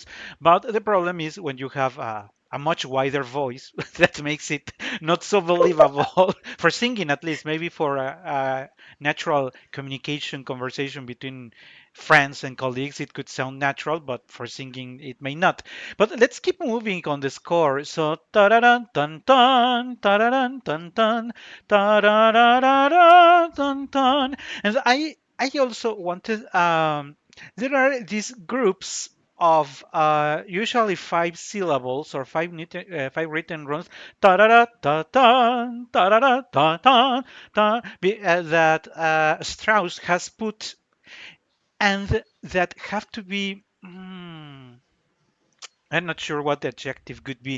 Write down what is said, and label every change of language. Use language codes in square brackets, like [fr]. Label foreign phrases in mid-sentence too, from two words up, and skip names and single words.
[en] But the problem is when you have a much wider voice that makes it not so believable for singing, at least maybe for a natural communication conversation between friends and colleagues it could sound natural, but for singing it may not. But let's keep moving on the score. So ta-da-dun, dun, dun, ta-da-dun, dun, dun, ta-da-da-da-da, dun, dun. And I also wanted there are these groups of usually five syllables or five written runs that Strauss has put and that have to be I'm not sure what the adjective could be.